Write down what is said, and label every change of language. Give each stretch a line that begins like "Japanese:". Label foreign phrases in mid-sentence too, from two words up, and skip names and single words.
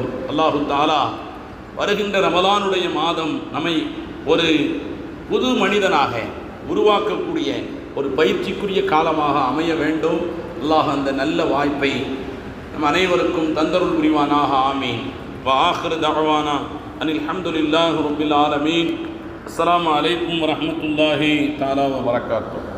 Arabic: الله تعالى
Tamil: வருகின்ற ரமலானுடைய மாதம் நம்மை ஒரு புது மனிதனாக உருவாக்கக்கூடிய ஒரு பயிற்சிக்குரிய காலமாக அமைய வேண்டும். அல்லாஹ் அந்த நல்ல வாய்ப்பை நம் அனைவருக்கும் தந்தருள் புரிவானாக. ஆமீன்.
Arabic: وآخر دعوانا أن الحمد لله رب العالمين. السلام عليكم ورحمة الله تعالى وبركاته.